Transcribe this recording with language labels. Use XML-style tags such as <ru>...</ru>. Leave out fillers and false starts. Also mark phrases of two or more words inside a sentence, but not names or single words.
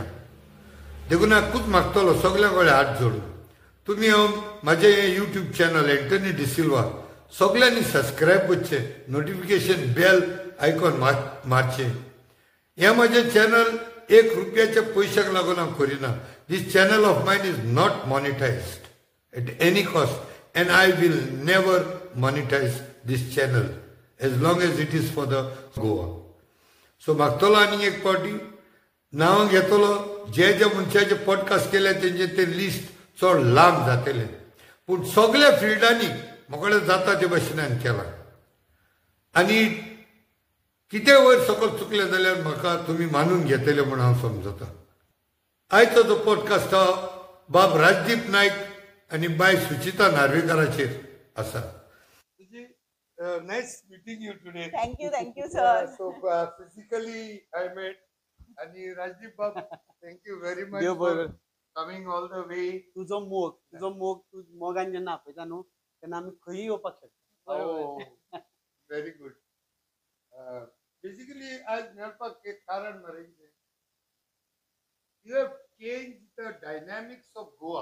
<kok>देखून हांवूच मागतलो सगळ्यां कडेन हात जोडून, तुमी म्हाजें हें यूट्यूब चॅनल एंटनी डिसिल्वा सगळ्यांनी सबस्क्रायब करचें,</kok> <en>notification bell icon</en> <kok>मारचें. हें म्हाजें चॅनल ₹1 पयशांक लागून हांव करिना.</kok> <en>This channel of mine is not monetized at any cost, and I will never monetize this channel as long as it is for the Goa.</en> <kok>सो मागतलो आनीक एक पावटी, नांव घेतलो, जे जे मनशाचे पॉडकास्ट केले तेंचे ते लिस्ट चड लांब जातले, पूण सगळ्या फिल्डांनी मोकळे जाता ते भाशेन हांवें केला. आनी कितें वयर सकयल चुकलें जाल्यार म्हाका तुमी मानून घेतले म्हूण हांव समजता. आयचो जो पॉडकास्ट हा बाब राजदीप नायक आनी बाय सुचिता नार्वेकाराचेर आसा.</kok> <en>Nice meeting you today. Thank you sir. So physically I met. आणि राजदीप बाब, thank you very much for coming all the way.</en> <kok>तुझो मोग तू मोगान जेन्ना आपयता न्हू तेन्ना आमी खंयी येवपाक शकता.</kok> <en>Very good.</en> <kok>बेसिकली आज मेळपाक एक कारण मरे कितें,</kok> <en>you have change the dynamics of Goa.</en>